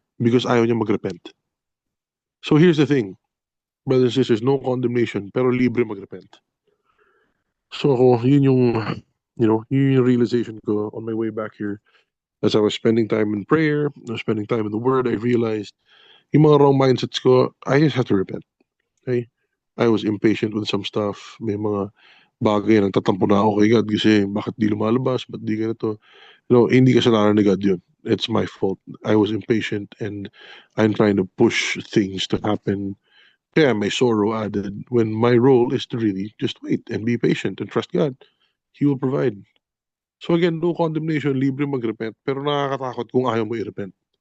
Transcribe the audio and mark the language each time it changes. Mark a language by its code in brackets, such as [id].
[en] Because [tl] ayaw niya magrepent. [en] So here's the thing, brothers and sisters, no condemnation, [tl] pero libre magrepent. So ako, yun yung, yun yung realization ko [en] on my way back here. As I was spending time in prayer, I was spending time in the Word, I realized [tl] yung mga [en] wrong mindsets ko, I just have to repent. Okay? I was impatient with some stuff. [tl] May mga bagay na nagtatampo na ako kay God kasi bakit di lumalabas, ba't di ganito. Hindi kasalanan ni God yun. [en] It's my fault. I was impatient and I'm trying to push things to happen. [tl] Kaya may [en] sorrow added when my role is to really just wait and be patient and trust God. He will provide. So again, no condemnation, [tl] libre mag-repent, pero nakakatakot kung ayaw mo i-repent.